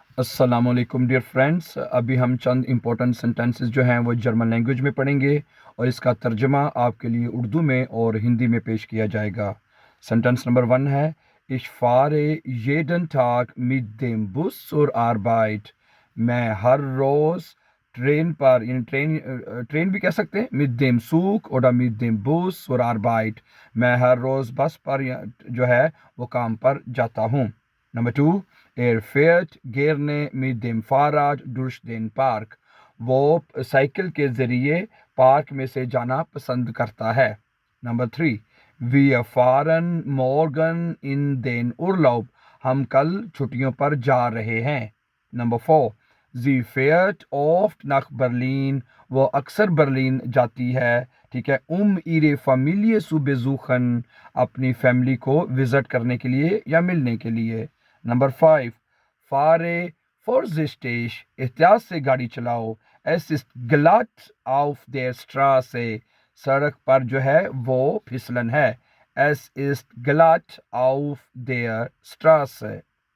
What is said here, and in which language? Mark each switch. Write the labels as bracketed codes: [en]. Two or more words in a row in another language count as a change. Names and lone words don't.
[ar] السلام عليكم [en] dear friends. [hi] अभी हम चंद [en] important sentences [hi] जो हैं वो जर्मन लैंग्वेज में पढ़ेंगे और इसका तर्जमा आपके लिए उर्दू में और हिंदी में पेश किया जाएगा। [en] sentence number [de] 1 है Ich fahre jeden Tag mit dem Bus zur Arbeit। [hi] मैं हर रोज़ ट्रेन पर यानी ट्रेन भी कह सकते हैं [de] mit dem Zug oder mit dem Bus zur Arbeit। [hi] मैं हर रोज़ बस पर जो है वो काम पर जाता हूँ। नंबर 2, [de] Er fährt gerne mit dem Fahrrad durch den Park। [hi] वो साइकिल के ज़रिए पार्क में से जाना पसंद करता है। नंबर 3, [de] Wir fahren morgen in den Urlaub। [hi] हम कल छुट्टियों पर जा रहे हैं। नंबर 4, [de] Sie fährt oft nach Berlin। [hi] वो अक्सर बर्लिन जाती है, ठीक है, [de] ihre Familie zu besuchen। [hi] अपनी फैमिली को विज़िट करने के लिए या मिलने के लिए। नंबर 5, [de] fahre vorsichtig। [hi] एहतियात से गाड़ी चलाओ। [de] Es ist glatt auf der Straße। [hi] सड़क पर जो है वो फिसलन है। [de] Es ist glatt auf der Straße।